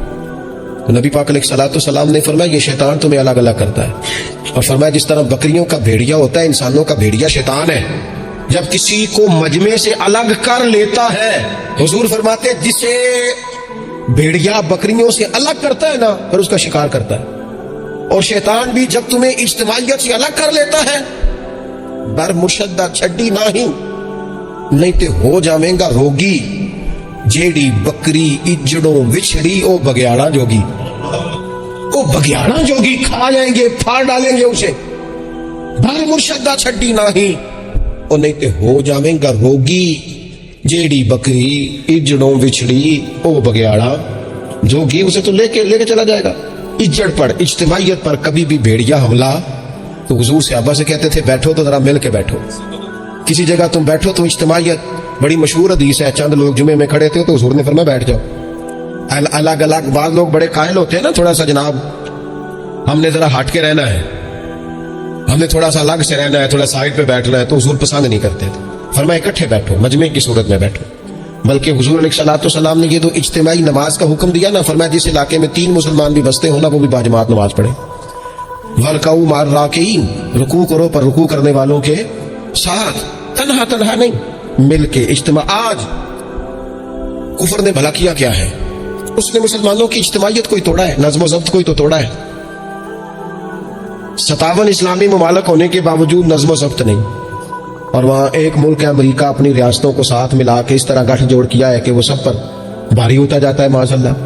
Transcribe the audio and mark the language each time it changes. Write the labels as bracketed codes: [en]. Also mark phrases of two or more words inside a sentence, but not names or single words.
[ur] تو نبی پاک علیہ السلام نے فرمایا یہ شیطان تمہیں الگ الگ کرتا ہے, اور فرمایا جس طرح بکریوں کا بھیڑیا ہوتا ہے, انسانوں کا بھیڑیا شیطان ہے. جب کسی کو مجمع سے الگ کر لیتا ہے, حضور فرماتے جسے بھیڑیا بکریوں سے الگ کرتا ہے نا پھر اس کا شکار کرتا ہے. اور شیطان بھی جب تمہیں اجتماعیت سے الگ کر لیتا ہے, [pa] بر مرشدہ چھڈی نہیں تے ہو جاویں گا روگی, جیڑی بکری اجڑوں وچھڑی او بگیاڑا جوگی. او بگیاڑا جوگی [ur] کھا جائیں گے, پھاڑ ڈالیں گے اسے. [pa] بر مرشدہ چھڈی نہیں تے ہو جاویں گا روگی, جیڑی بکری اجڑوں وچھڑی او بگیاڑا جوگی. [ur] اسے تو لے کے چلا جائے گا. اجڑ پر, اجتماعیت پر کبھی بھی بھیڑیا حملہ. تو حضور صحابہ سے کہتے تھے بیٹھو تو ذرا مل کے بیٹھو, کسی جگہ تم بیٹھو تو اجتماعیت. بڑی مشہور حدیث ہے, چند لوگ جمعے میں کھڑے تھے تو حضور نے فرمایا بیٹھ جاؤ. الگ الگ بعض لوگ بڑے قائل ہوتے ہیں نا, تھوڑا سا جناب ہم نے ذرا ہٹ کے رہنا ہے, ہم نے تھوڑا سا الگ سے رہنا ہے, تھوڑا سائڈ پہ بیٹھنا ہے, تو حضور پسند نہیں کرتے تھے. فرمایا اکٹھے بیٹھو, مجمع کی صورت میں بیٹھو. بلکہ حضور علیہ السلام نے یہ تو اجتماعی نماز کا حکم دیا نا, فرمایا جس علاقے میں 3 مسلمان بھی بستے ہوں نا وہ بھی باجماعت نماز پڑھے. [ar] وَرْكَعُوا مَعَ الرَّاكِعِينَ, [ur] رکوع کرو پر رکوع کرنے والوں کے ساتھ, تنہا نہیں, مل کے اجتماع. آج کفر نے بھلا کیا کیا ہے, اس نے مسلمانوں کی اجتماعیت کوئی توڑا ہے, نظم و ضبط کوئی تو توڑا ہے. 57 اسلامی ممالک ہونے کے باوجود نظم و ضبط نہیں, اور وہاں ایک ملک امریکہ اپنی ریاستوں کو ساتھ ملا کے اس طرح گٹھ جوڑ کیا ہے کہ وہ سب پر بھاری ہوتا جاتا ہے [ar] معاذ اللہ.